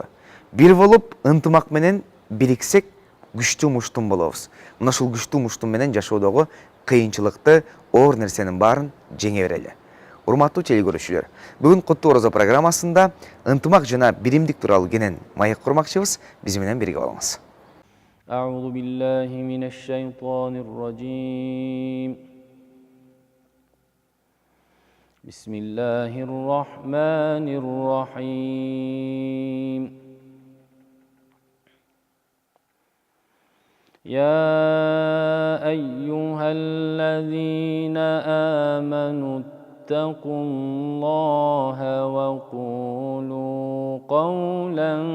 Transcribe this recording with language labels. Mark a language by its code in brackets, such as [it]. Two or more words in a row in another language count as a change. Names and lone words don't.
[ky] Бир болуп, ынтымак менен бириксек, күчтүү муштум болобуз. Мына ушул күчтүү муштум менен жашоодогу кыйынчылыкты, оор нерсенин баарын жеңе берели. Урматтуу телекөрүүчүлөр, бүгүн Куттуу орозо программасында ынтымак жана биримдик тууралуу кенен маек курмакчыбыз. Биз менен бирге болуңуз. [ar] أعوذ بالله من الشيطان الرجيم بسم الله الرحمن الرحيم يا أيها الذين آمنوا اتقوا الله وقولوا قولا